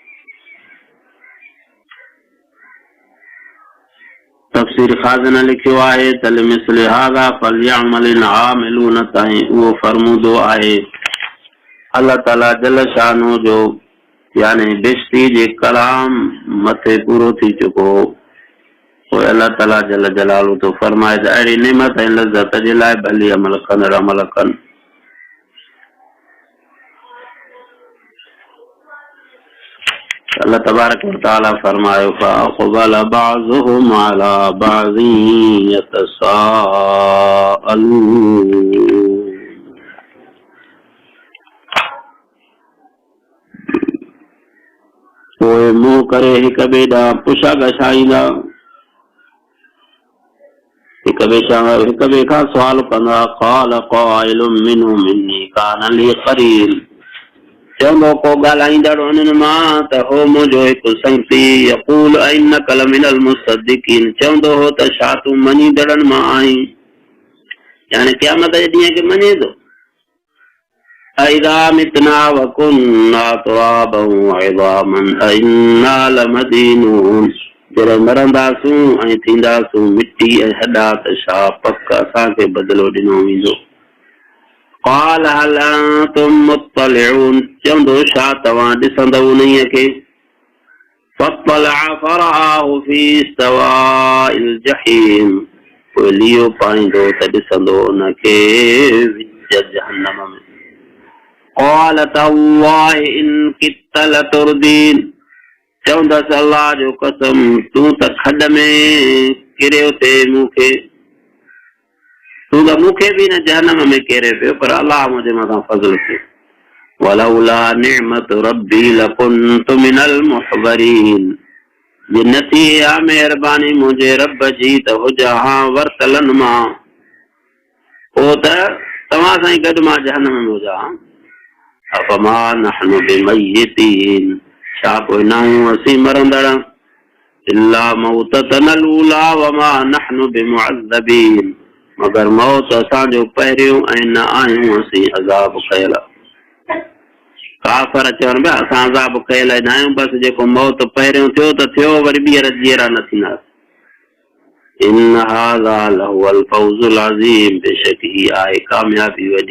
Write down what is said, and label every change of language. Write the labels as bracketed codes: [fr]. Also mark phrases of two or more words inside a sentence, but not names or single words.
[sd] तफ़सीर खाज़न लिखियो आहे त [ar] لمثل هذا فليعمل العاملون [sd] ताईं उहो फरमूदो आहे अल्लाह ताला जल शानो जो, यानी बिश्ती जे कलाम मथे पूरो थी चुको। पोइ अल्लाह ताला जल जलालू तो फरमाए त अहिड़ी नेमत ऐं लज़त जे लाइ भली अमल कंदड़ अमल कनि। [ar] الله تبارك وتعالى फरमायो فأقبل بعضهم على بعض يتساءلون. [sd] पोइ मुंहुं करे हिक ॿिए ॾांहुं पुछा गछाईंदा, हिक ॿिए खां सुवाल कंदा। [ar] قال قائل منهم إني كان لي قرين. [sd] चवंदो को ॻाल्हाईंदड़ उन्हनि मां त हो मुंहिंजो हिकु संगती, [ar] يقول أإنك لمن المصدقين, [sd] चवंदो हो त छा तूं मञींदड़नि मां आहीं, यानी क़यामत जे ॾींहं खे मञे थो। [ar] أإذا متنا وكنا ترابا وعظاما أإنا لمدينون, [sd] जॾहिं मरंदासूं ऐं थींदासूं मिटी ऐं हॾा त छा पक असांखे बदिलो ॾिनो वेंदो। [ar] قال هل أنتم مطلعون, [sd] चवंदो छा तव्हां ॾिसंदव उन्हीअ खे। [ar] فاطلع فرآه في سواء الجحيم, [sd] पोइ लियो पाईंदो त ॾिसंदो उनखे विच जहन्नम में। [ar] قال تالله إن كدت لتردين, [sd] चवंदसि अल्लाह जो कसम तूं त खॾ में किरियो थे मूंखे, तूं त मूंखे बि न जहन्नम में किरे पियो, पर अल्लाह मुंहिंजे मथां फज़ल कयो। [ar] ولولا نعمة ربي لكنت من المحضرين, [sd] जे न थी हा महिरबानी मुंहिंजे रब जी त हुजा हा वरतलनि मां, पोइ त तव्हां सां ई गॾु मां जहन्नम में हुजा हा। [ar] أفما نحن بميتين, [sd] छा कोई नाहूं असीं मरंदड़, [ar] إلا موتتنا الأولى وما نحن بمعذبين, [sd] मगर मौत असांजो पहिरियों ऐं न आहियूं असीं अज़ाब कयल। काफ़र चवनि पिया असां अज़ाब कयल न आहियूं, बसि जेको मौत पहिरियों थियो त थियो, वरी ॿीहर जीअरा न थींदासीं। [ar] إن هذا لهو الفوز العظيم, [sd] बेशक ही आहे कामयाबी वॾी।